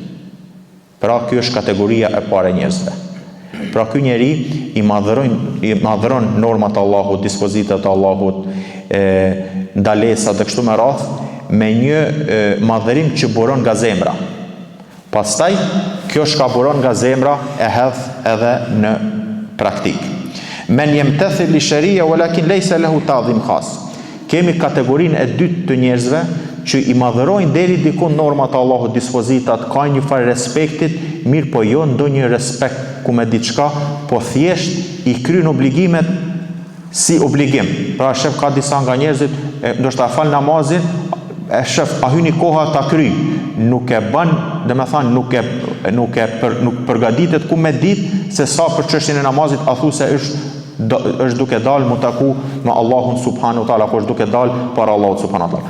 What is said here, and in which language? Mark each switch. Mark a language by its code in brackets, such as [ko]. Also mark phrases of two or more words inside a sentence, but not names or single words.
[sq] Pra kjo është kategoria e parë e njerëzve. Pra ky njeri i madhron normat e Allahut, dispozitat e Allahut, ndalesat dhe kështu me radhë, me një madhërim që buron nga zemra. Pastaj, kjo shka buron nga zemra e hedh edhe në praktik. [ar] من يمتثل للشريعة ولكن ليس له تعظيم خاص. [sq] Kemi kategorinë e dytë të njerëzve që i madhërojnë deri diku normat e Allahut, dispozitat, ka një farë respektit, mirë po jo ndonjë respekt ku me diçka, po thjesht i kryen obligimet si obligim. Pra shef ka disa nga njerëzit, ndoshta fal namazin, e shef a hyni koha ta kryj, nuk e bën, domethënë nuk përgatitet ku me ditë se sa për çështjen e namazit a thu se është duke dalë mu taku me Allahun [ar] سبحانه وتعالى, [sq] apo është duke dalë para Allahut [ar] سبحانه وتعالى.